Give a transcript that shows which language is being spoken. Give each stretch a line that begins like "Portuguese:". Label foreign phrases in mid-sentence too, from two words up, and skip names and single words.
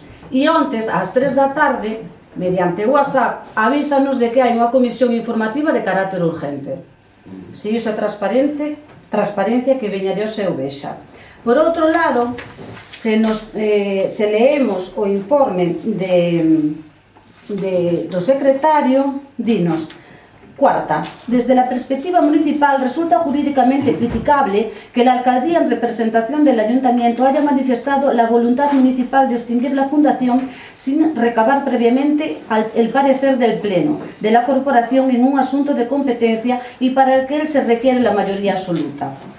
Galician: E ontes, ás 3 da tarde, mediante WhatsApp, avísanos de que hai unha comisión informativa de carácter urgente. Se iso é transparencia que veña de o seu vexa. Por outro lado, se leemos o informe do secretario, dinos:
Spanish: cuarta, desde la perspectiva municipal resulta jurídicamente criticable que la alcaldía en representación del ayuntamiento haya manifestado la voluntad municipal de extinguir la fundación sin recabar previamente el parecer del pleno de la corporación en un asunto de competencia y para el que se requiere la mayoría absoluta.